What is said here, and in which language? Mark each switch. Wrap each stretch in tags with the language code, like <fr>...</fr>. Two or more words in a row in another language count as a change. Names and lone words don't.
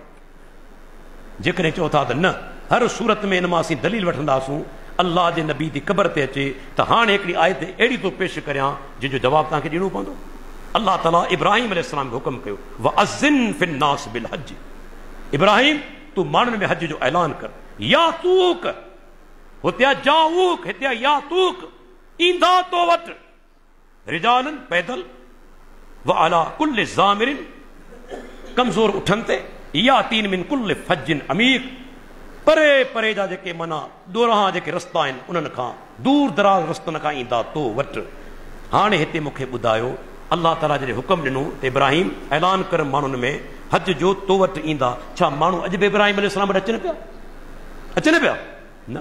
<sd>जेकॾहिं चओ था त न, हर सूरत में इन मां असीं दलील वठंदासूं अल्लाह जे नबी जी क़बर ते अचे, त हाणे हिकिड़ी आयत अहिड़ी थो पेश करियां जंहिंजो जवाबु तव्हांखे ॾियणो पवंदो। अल्लाह ताला इब्राहिम अलैहिस्सलाम खे हुकुम कयो,</sd> <ar>وأذن في الناس بالحج,</ar> <sd>इब्राहिम तूं माण्हुनि में हज जो ऐलान कर। यातूक, हुते जाऊक, हिते यातूक, ईंदा तो वटि, रिजालन पैदल,</sd> <ar>وعلى كل ضامر,</ar> <sd>कमज़ोर उठनि ते,</sd> <ar>يأتين من كل فج عميق,</ar> <sd>परे परे जा जेके माना दोराहा जेके रस्ता आहिनि उन्हनि खां, दूर दराज रस्तनि खां ईंदा तो वटि। हाणे हिते मूंखे ॿुधायो, अल्लाह ताला जॾहिं हुकुम ॾिनो त इब्राहिम ऐलान कर माण्हुनि में हज जो तो वटि ईंदा। छा माण्हू अॼु बि इब्राहिम अलैहिस्सलाम वटि अचनि पिया न?</sd>